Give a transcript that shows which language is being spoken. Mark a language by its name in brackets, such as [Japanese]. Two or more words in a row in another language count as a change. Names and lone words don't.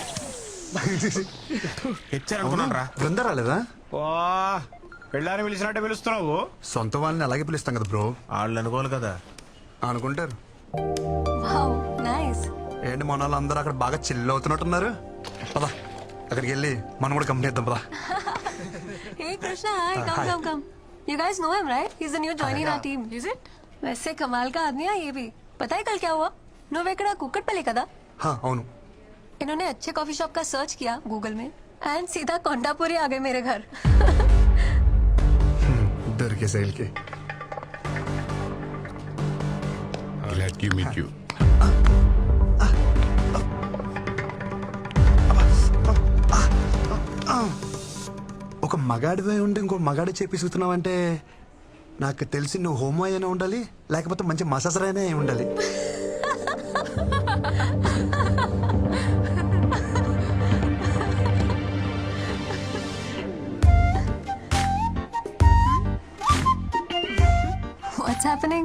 [Telugu] హెచ్చారనుకున్నాను రా. బృంద రాలేదా? ఓ పెళ్ళాన్ని పిలిచినట్టే పిలుస్తున్నావు. సొంత వాళ్ళని అలాగే పిలుస్తాం కదా బ్రో. వాళ్ళు అనుకోవాలి కదా. అనుకుంటారు. [English] wow nice. [Telugu] ఏంటి మన వాళ్ళందరూ అక్కడ బాగా చిల్ అవుతున్నట్టున్నారు. పదా అక్కడికి వెళ్ళి మనం కూడా కంపెనీ ఇద్దాం. పదా. [English] Hey Krishna, hi. Come, come. You guys know him, right? He's the new joining our team. Is it? [Hindi] वैसे कमाल का आदमी है ये भी. पता है कल क्या हुआ? [Telugu] నువ్వెక్కడ కుక్కట్పల్లి కదా? అవును. [Hindi] इन्होंने अच्छे [English] coffee shop [Hindi] का सर्च किया गूगल में एंड सीधा कोंडापुरी आ गए मेरे घर. [Telugu] దొరికే శైలికి. [English] Glad to meet you. [Telugu] ఒక మగాడివై ఉండి ఇంకో మగాడి చేపిస్తున్నావంటే నాకు తెలిసి నువ్వు హోమో అయినా ఉండాలి, లేకపోతే మంచి మసాజర్ అయినా అయి ఉండాలి. [English] what's happening?